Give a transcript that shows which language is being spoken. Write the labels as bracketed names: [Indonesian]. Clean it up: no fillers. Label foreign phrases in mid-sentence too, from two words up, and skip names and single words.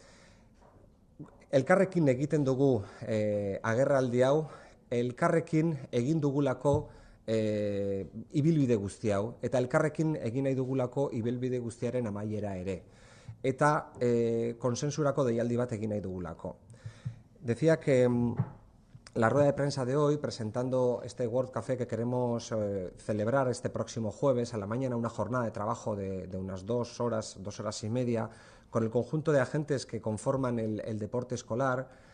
[Basque] Elkarrekin egiten dugu agerraldi hau, elkarrekin egin dugulako ibilbide guzti hau, eta elkarrekin egin nahi dugulako ibilbide guztiaren amaiera ere, eta konsensurako deialdi bat egin nahi dugulako. [Spanish] Decía que la rueda de prensa de hoy, presentando este World Café que queremos celebrar este próximo jueves a la mañana, una jornada de trabajo de unas 2 horas y media, con el conjunto de agentes que conforman el deporte escolar,